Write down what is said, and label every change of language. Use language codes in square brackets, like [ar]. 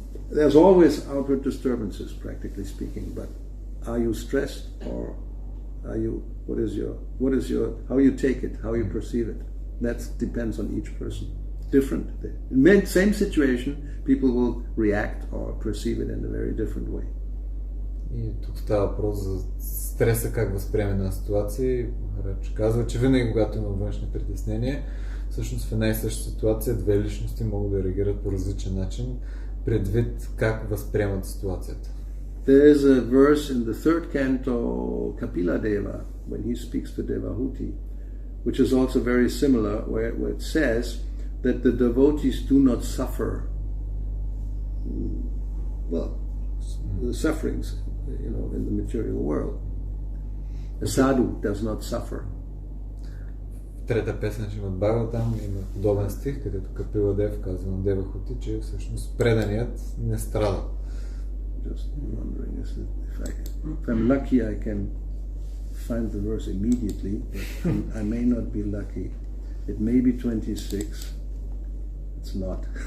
[en] There's always outward disturbances, practically speaking, but are you stressed, or are you, what is your, how you take it, how you perceive it? That depends on each person. Different. Same situation, people will react or perceive it in a very different way. [bg] И тук става въпрос за стреса, как възприеме на ситуация. Махарадж казва, че винаги, когато има външни притеснения, всъщност в една и съща ситуация две личности могат да реагират по различен начин, предвид как възприемат ситуацията. [en] There is a verse in the third canto, Kapila Deva, when he speaks to Devahuti, which is also very similar, where it says that the devotees do not suffer, the sufferings, in the material world. A sadhu does not suffer. [bg] Трета песен Шримад Бхагаватам има подобен стих, където Капила Дев казва на Девахути, че всъщност преданият не страда. [en] Just wondering if I'm lucky, I can find the verse immediately, but I may not be lucky. It may be 26. It's not.